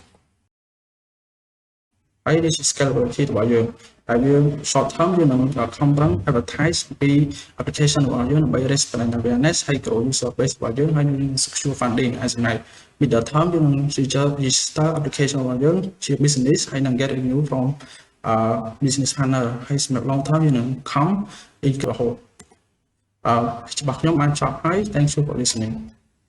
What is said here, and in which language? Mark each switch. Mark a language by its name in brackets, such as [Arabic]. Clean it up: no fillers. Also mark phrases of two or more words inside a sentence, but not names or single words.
[Khmer] ហើយនេះជា scalability របស់យើងតែយើង [English] short term [Khmer] យើងនឹងខំប្រឹង advertise ពី application របស់យើងដើម្បី [English] raise brand awareness [Khmer] ហើយ [English] grow user base [Khmer] របស់យើងហើយនឹង [English] secure funding [Khmer] ហើយសម្រាប់ [English] middle term [Khmer] យើងនឹង [English] register application [Khmer] របស់យើងជា business ហើយនឹង [English] get revenue from business partner [Khmer] ហើយសម្រាប់ [English] long term [Khmer] យើងនឹងខំ increase ច្បាស់ខ្ញុំបានចប់ហើយ [English] thank you for listening